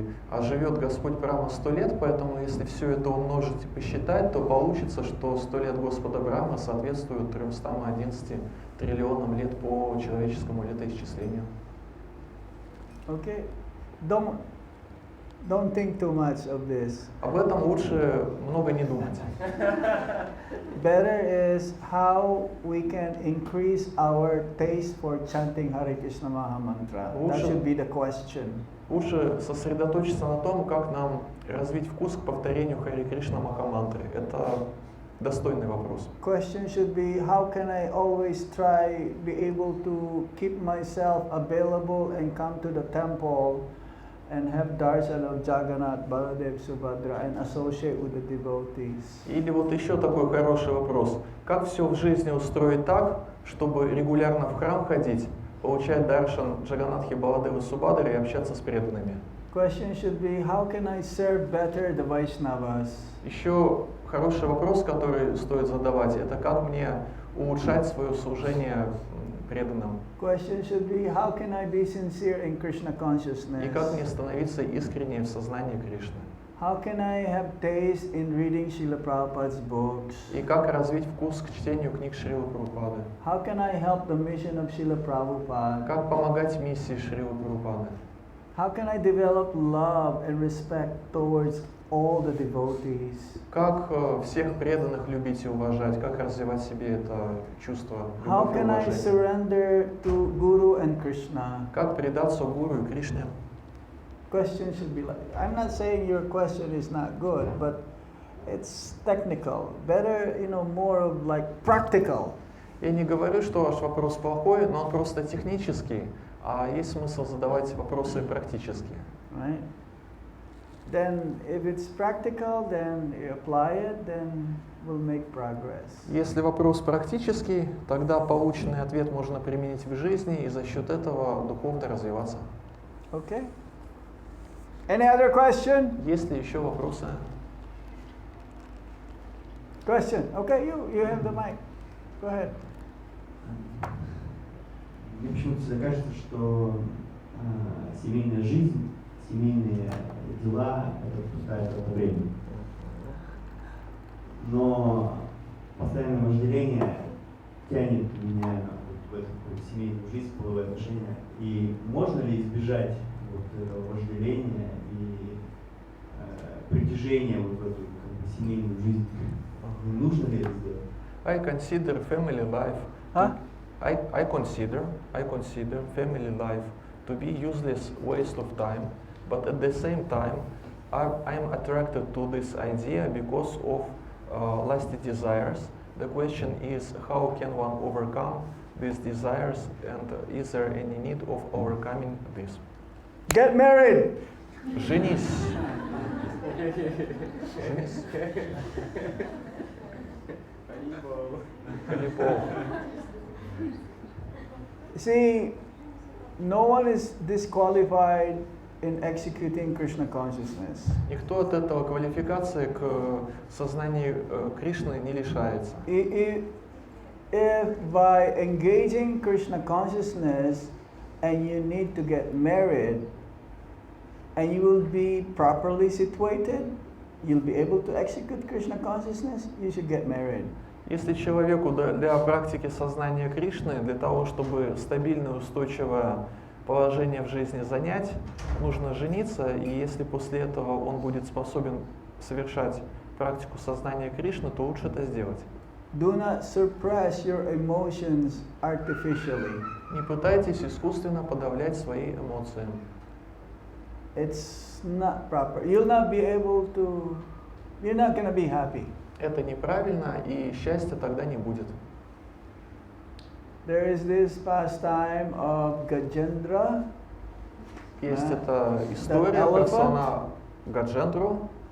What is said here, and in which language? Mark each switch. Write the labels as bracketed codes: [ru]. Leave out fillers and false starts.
[ru] А живет Господь Брахма 100 лет, поэтому если все это умножить и посчитать, то получится, что 100 лет Господа Брахма соответствует 311 триллионам лет по человеческому летоисчислению. [en] Okay, don't think too much of this. [ru] Об этом лучше много не думать. [en] Better is how we can increase our taste for chanting Hare Krishna Maha Mantra. That [ru] Лучше- [en] should be the question. [ru] Лучше сосредоточиться на том, как нам развить вкус к повторению Харе Кришна Махамантры. Это достойный вопрос. [en] Question should be how can I always try be able to keep myself available and come to the temple and have darshan of Jagannath, Baladev, Subhadra and associate with the devotees. [ru] Или вот еще такой хороший вопрос. Как все в жизни устроить так, чтобы регулярно в храм ходить, получать даршан Джаганатхи, Баладевы, Субадры и общаться с преданными? [en] Question should be how can I serve better the Vaishnavas? [ru] Еще хороший вопрос, который стоит задавать, это как мне улучшать свое служение преданным? [en] Question should be how can I be sincere in Krishna consciousness? [ru] И как мне становиться искреннее в сознании Кришны? [en] How can I have taste in reading Srila Prabhupada's books? [ru] И как развить вкус к чтению книг Шрилы Прабхупады? [en] How can I help the mission of Srila Prabhupada? [ru] Как помогать миссии Шрилы Прабхупады? [en] How can I develop love and respect towards all the devotees? [ru] Как всех преданных любить и уважать? Как развивать в себе это чувство [en] How [ru] любви и [en] can I [ru] уважения? [en] surrender to Guru and Krishna? [ru] Как предаться Гуру и Кришне? [en] Question should be like, I'm not saying your question is not good, but it's technical. Better, more of like practical. [ru] Я не говорю, что ваш вопрос плохой, но он просто технический, а есть смысл задавать вопросы практические. [en] Right? Then if it's practical, then you apply it, then we'll make progress. [ru] Если вопрос практический, тогда полученный ответ можно применить в жизни и за счет этого духовно развиваться. [en] Okay? Any other question? [ru] Есть ли еще вопросы? [en] Question. Okay, you have the mic. Go ahead. [ru] Мне почему-то всегда кажется, что семейная жизнь, семейные дела – это пустая трата времени. Но постоянное вожделение тянет меня в эту семейную жизнь, в половые отношения. И можно ли избежать этого вожделения и притяжения в эту семейную жизнь? Нужно ли это сделать? [en] I consider family life. Huh? I consider family life to be useless waste of time, but at the same time, I'm attracted to this idea because of lusty desires. The question is, how can one overcome these desires, and is there any need of overcoming this? Get married. [ru] Женись. Женись. [sa] Харибол. [en] See, no one is disqualified in executing Krishna consciousness. [ru] Никто от этого квалификации к сознанию Кришны не лишается. [en] If by engaging Krishna consciousness and you need to get married and you will be properly situated, you'll be able to execute Krishna consciousness, you should get married. [ru] Если человеку для практики сознания Кришны, для того, чтобы стабильное, устойчивое положение в жизни занять, нужно жениться, и если после этого он будет способен совершать практику сознания Кришны, то лучше это сделать. [en] Do not suppress your emotions artificially. [ru] Не пытайтесь искусственно подавлять свои эмоции. [en] It's not proper. You're not going to be happy. [ru] Это неправильно, и счастья тогда не будет. [en] There is this pastime of Gajendra. [ru] Есть эта история про слона Гаджендру